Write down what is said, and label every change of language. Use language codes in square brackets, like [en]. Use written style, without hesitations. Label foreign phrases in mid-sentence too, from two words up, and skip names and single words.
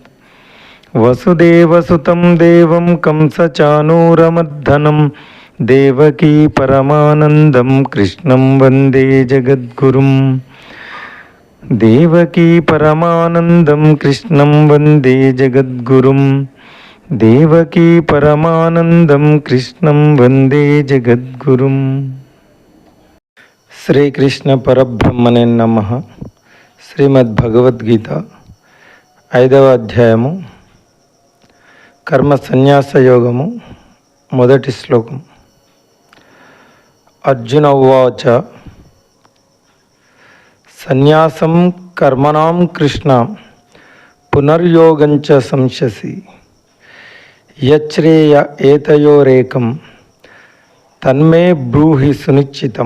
[sa] वसुदेवसुतं देवं कंसचानूरमर्दनं देवकी परमानन्दं कृष्णं वन्दे जगद्गुरुं। देवकी परमानन्दं कृष्णं वन्दे जगद्गुरुं। देवकी परमानंदं कृष्णं वंदे जगद्गुरुं। శ్రీకృష్ణ పరబ్రహ్మణే నమః. [te] శ్రీమద్భగవద్గీత 5వ అధ్యాయము కర్మ సన్యాస యోగము మొదటి శ్లోకం. [sa] అర్జున ఉవాచ సన్యాసం కర్మణాం కృష్ణ పునర్యోగంచ సంశసి యచ్రేయ ఏతయోరేకం తన్మే బ్రూహి సునిశ్చితం.